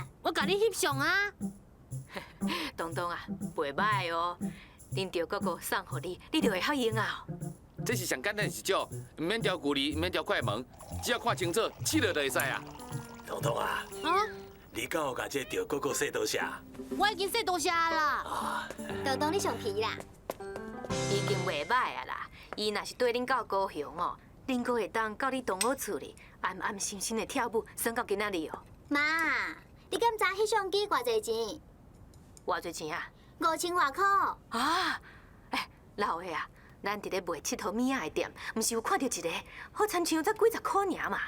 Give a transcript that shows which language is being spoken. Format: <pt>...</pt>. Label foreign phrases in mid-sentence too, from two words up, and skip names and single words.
<nan>我甲你翕相啊！东东啊，袂歹哦。恁着哥哥送互你，你就会晓用啊。这是上简单的一招，唔免调距离，唔免调快门，只要看清楚，试了就会使啊。彤彤啊，你敢有甲这钓哥哥说多谢？我已经说多谢啦。啊，东东，你上皮啦！已经袂歹啊啦。伊若是对恁够高兴哦，恁阁会当到你同学厝里，安安心心的跳舞，算到今仔日哦。妈，你敢知翕相机偌济钱偌济钱啊？？5000外块。啊，老的啊，咱伫咧卖佚佗物仔的店，毋是有看到一个，好亲像才几十块尔嘛。</nan>